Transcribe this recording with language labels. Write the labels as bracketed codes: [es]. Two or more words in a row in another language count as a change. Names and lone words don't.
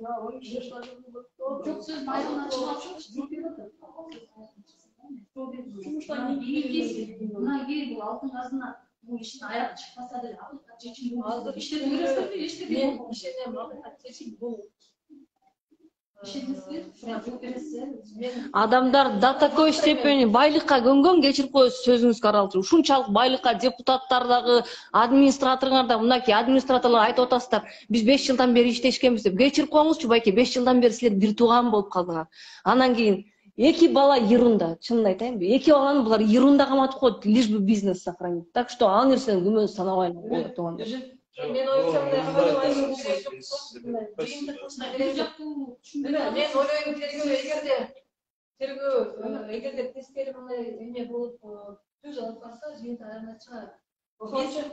[ky] Жок, сөз аягына чыгып мына эгер бул алтын казына бул иштин аягы чыкпаса деле акыйкат чечим азыр иштетип бересизби? Иштетип мен ишенем, акыйкат чечим бул. Адамдар [ru] до такой степени [ky] байлыкка көнгөн, кечирип коесуз сөзүңүзгө аралашып. Ушунчалык байлыкка депутаттардагы, администраторлордо мынакей администраторлор айтып атасыздар. Биз 5 жылдан бери иштешкенбиз деп. Кечирип коюңузчу байке, 5 жылдан бери силер бир тууган болуп калдыңар. Анан кийин эки бала ерунда, чынын айтайынбы? Эки баланы булар ерунда каматып коет, [ru] лишь бы бизнес сохранить. [ky] Так что ал нерсени күмөн санабайм болот туугандар. Мен ойлойм, эгерде тескери мындай эме болуп түз алып барса, жыйынтык аягына чыгат.